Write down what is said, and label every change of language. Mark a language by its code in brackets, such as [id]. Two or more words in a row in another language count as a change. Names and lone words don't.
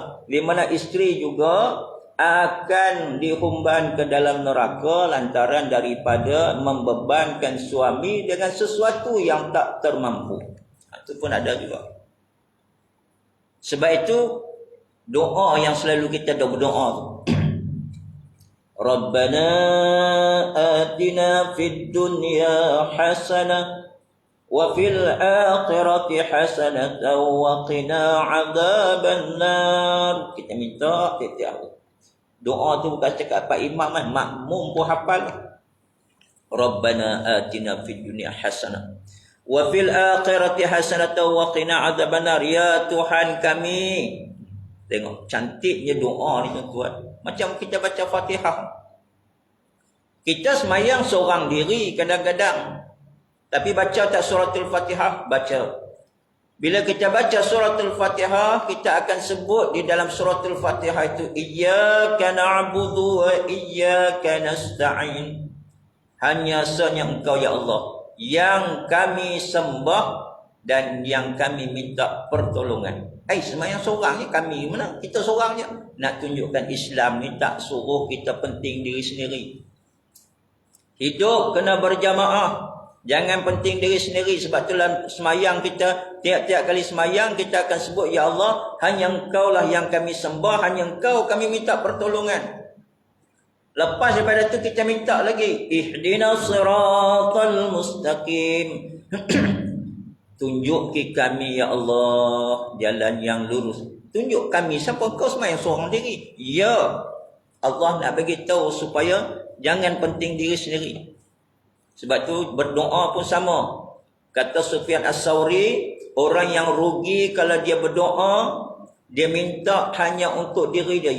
[ms] Di mana isteri juga akan dihumban ke dalam neraka lantaran daripada membebankan suami dengan sesuatu yang tak termampu. Itu pun ada juga. Sebab itu doa yang selalu kita berdoa. [ar] ربنا آتنا في الدنيا حسنة وفي الآخرة حسنة وقنا عذاب النار. [ms] Kita minta tiap-tiap hari. Doa tu bukan cakap Pak Imam kan, makmum pun hafal. [ar] ربنا آتنا في الدنيا حسنة وفي الآخرة حسنة وقنا عذاب النار. [ms] Ya Tuhan kami. Tengok cantiknya doa ni tuan-tuan. Macam kita baca Fatihah. Kita semayang seorang diri kadang-kadang. Tapi baca tak suratul Fatihah? Baca. Bila kita baca suratul Fatihah, kita akan sebut di dalam suratul Fatihah itu, [ar] إياك نعبد وإياك نستعين. [ms] hanya sanya Engkau ya Allah yang kami sembah dan yang kami minta pertolongan. Semayang seorang je kami mana? Kita seorang je. Nak tunjukkan Islam ni tak suruh kita penting diri sendiri. Hidup kena berjamaah. Jangan penting diri sendiri. Sebab itulah semayang kita, tiap-tiap kali semayang kita akan sebut, ya Allah, hanya Engkau lah yang kami sembah, hanya Engkau kami minta pertolongan. Lepas daripada itu kita minta lagi, [ar] اهدنا الصراط المستقيم. [ms] Tunjuk ke kami ya Allah jalan yang lurus. Tunjuk kami. Siapa kau semayang seorang diri? Ya, Allah nak bagi tahu supaya jangan penting diri sendiri. Sebab tu berdoa pun sama. Kata Sufyan As-Sawri, orang yang rugi kalau dia berdoa, dia minta hanya untuk diri dia.